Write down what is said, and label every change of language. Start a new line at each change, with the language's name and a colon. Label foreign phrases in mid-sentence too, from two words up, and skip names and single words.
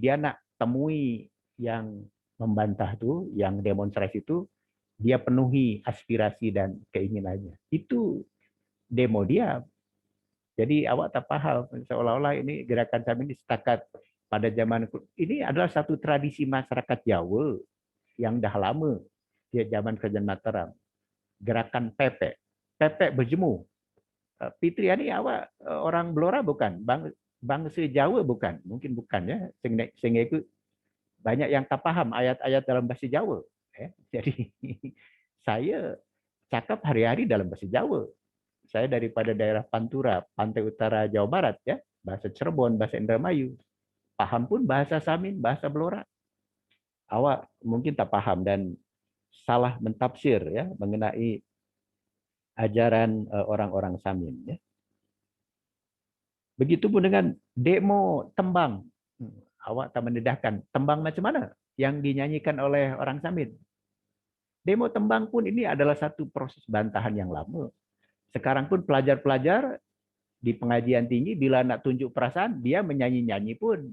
Malay: Dia nak temui yang membantah itu, yang demonstrasi itu, dia penuhi aspirasi dan keinginannya. Itu demo dia. Jadi awak tak paham, seolah-olah ini gerakan kami ini setakat pada zaman ini adalah satu tradisi masyarakat Jawa yang dah lama, dia zaman kerajaan Mataram. Gerakan pepek. Pepek berjemur. Fitri ini awak orang Blora bukan? Bangsa Jawa bukan? Mungkin bukan ya. Sehingga itu banyak yang tak paham ayat-ayat dalam bahasa Jawa. Jadi saya cakap hari-hari dalam bahasa Jawa. Saya daripada daerah Pantura, pantai utara Jawa Barat ya. Bahasa Cirebon, bahasa Indramayu. Paham pun bahasa Samin, bahasa Blora. Awak mungkin tak paham dan salah mentafsir ya mengenai ajaran orang-orang Samin. Ya. Begitupun dengan demo tembang. Awak tak mendedahkan. Tembang macam mana yang dinyanyikan oleh orang Samin? Demo tembang pun ini adalah satu proses bantahan yang lama. Sekarang pun pelajar-pelajar di pengajian tinggi bila nak tunjuk perasaan, dia menyanyi-nyanyi pun.